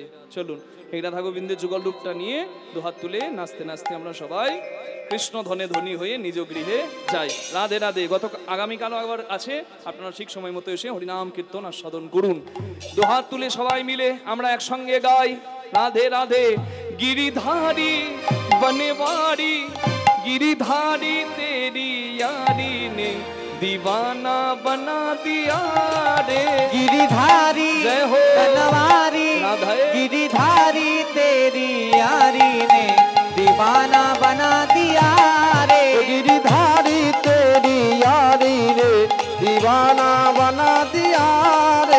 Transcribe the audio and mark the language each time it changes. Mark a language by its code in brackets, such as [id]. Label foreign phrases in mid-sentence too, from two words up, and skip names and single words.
[bn] চলুন এই রাধা গোবিন্দের যুগল রূপটা নিয়ে দুহাত তুলে নাচতে নাচতে আমরা সবাই কৃষ্ণ ধনে ধনী হয়ে নিজ গৃহে যাই। রাধে রাধে। আগামীকালও আবার আছে, আপনারা ঠিক সময় মতো এসে হরিনাম কীর্তন আস্বাদন করুন। দুহাত তুলে সবাই মিলে আমরা একসঙ্গে গাই রাধে রাধে। [hi] गिरिधारी बनवारी गिरिधारी तेरी यारी ने दीवाना बना दिया रे। गिरिधारी जय हो बनवारी गिरिधारी तेरी यारी ने दीवाना बना दिया रे। गिरिधारी तेरी यारी रे दीवाना बना दिया रे।